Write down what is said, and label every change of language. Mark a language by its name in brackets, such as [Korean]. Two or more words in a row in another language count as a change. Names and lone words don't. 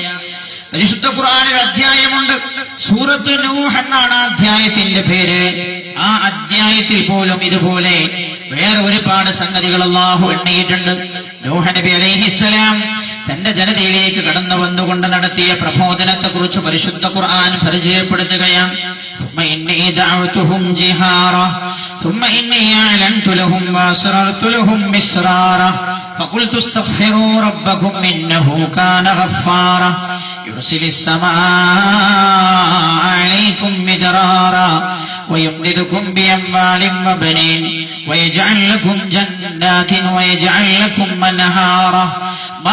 [Malayalam] പരിശുദ്ധ ഖുർആനിൽ അധ്യായമുണ്ട്, സൂറത്ത് നൂഹ് എന്നാണ് അധ്യായത്തിന്റെ പേര്. ആ അധ്യായത്തിൽ പോലും ഇതുപോലെ വേറെ ഒരുപാട് സംഗതികൾ അല്ലാഹു എണ്ണിയിട്ടുണ്ട്. നൂഹ് നബി അലൈഹിസ്സലാം തന്റെ ജനതയിലേക്ക് കടന്നു വന്നുകൊണ്ട് നടത്തിയ പ്രബോധനത്തെക്കുറിച്ച് പരിശുദ്ധ ഖുർആൻ പരിചയപ്പെടുത്തുകയാണ്. [Arabic] ثم إني دعوتهم جهارا ثم إني أعلنت لهم وأسررت لهم إسرارا فقلت استغفروا ربكم إنه كان غفارا يرسل السماء عليكم مدرارا ويمددكم بأموال وبنين ويجعل لكم جنات ويجعل لكم أنهارا ما